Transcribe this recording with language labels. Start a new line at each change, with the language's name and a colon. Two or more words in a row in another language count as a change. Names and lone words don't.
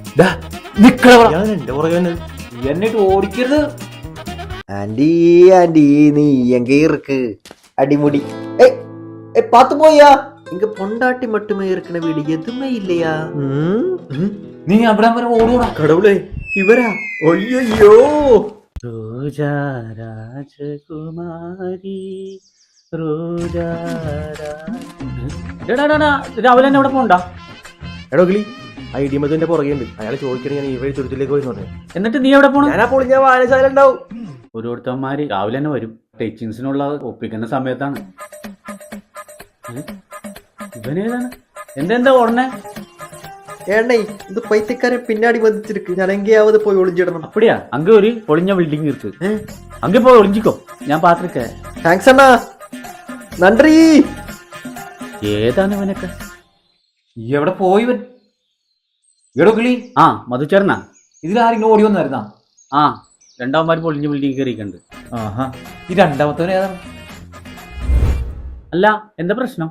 Malayalam: എന്റെ പുറകെ എന്നിട്ട് ഓടിക്കരുത്.
Tamil: ആന്റി ആന്റി നീ எங்க இருக்கு அடிமுடி பாத்து போயா இங்க பொண்டாட்டி மட்டுமே இருக்கிற வீடு எதுவுமே இல்லையா
Malayalam: നീ അവിടെ വരെ ഓടുകൂടാ.
Tamil: கடவுளே இவரா ஐயோ
Malayalam: ரோஜா രാജകുമാരി രോജാ രാവിലെ തന്നെ അവിടെ പോണ്ട. എടോ കിളി ആ ഇടിമതിന്റെ പുറകെ ഉണ്ട്. അയാൾ ചോദിക്കണേ ഞാൻ ഈ വഴി തുരുത്തിലേക്ക് പോയി പറഞ്ഞു. എന്നിട്ട് നീ എവിടെ പോണം? ഞാൻ ആ പൊളിഞ്ഞ വായനശാല ഉണ്ടാവും. ഓരോരുത്തന്മാര് രാവിലെ തന്നെ വരും. ടീച്ചിങ്സിനുള്ള ഒപ്പിക്കുന്ന സമയത്താണ്. ഇവനേതാണ്? എന്താ ഓടണേ?
Tamil: ஏண்ணை இந்த பைத்தியக்காரன் பின்னாடி வந்துருக்கு. நான் எங்கேயாவது போய் ஒளிஞ்சிடணும். அப்படியா? அங்க ஒரு பொளிஞ்ச பில்டிங் இருக்கு. அங்க போய் ஒளிஞ்சிக்கோ.
Malayalam: ഞാൻ പാത്തിരിക്കേ. താങ്ക്സ് അണ്ണാ. നന്ദി. ഏതാണ് ഇവനൊക്കെ? എവിടെ പോയി ഇവൻ? എടോ കിളി. ആ മധുചേർന്നാ? ഇതിലാരെങ്കിലും ഓടി വന്നായിരുന്നാ? ആ രണ്ടാമന്മാര് പൊളിഞ്ഞ ബിൽഡിംഗ് കയറിയിട്ടുണ്ട്. ആഹാ ഈ രണ്ടാമത്തവൻ ഏതാണ്? അല്ല എന്താ പ്രശ്നം?